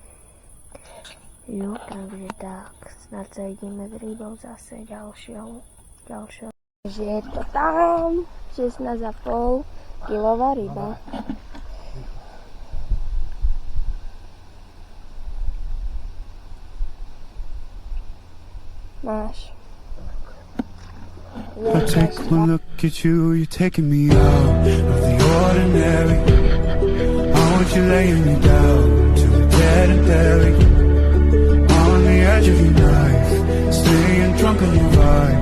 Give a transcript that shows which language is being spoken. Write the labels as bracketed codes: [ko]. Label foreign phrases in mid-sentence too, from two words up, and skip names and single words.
[sk] Jo, takže tak, snad sa vidíme s rybou zase ďalšou. Takže je to tam, 16,5 kilová ryba. Máš. [en] I take one look at you, you're taking me out of the ordinary. I want you laying me down to a dead and dairy. On the edge of your knife, staying drunk on your vibe.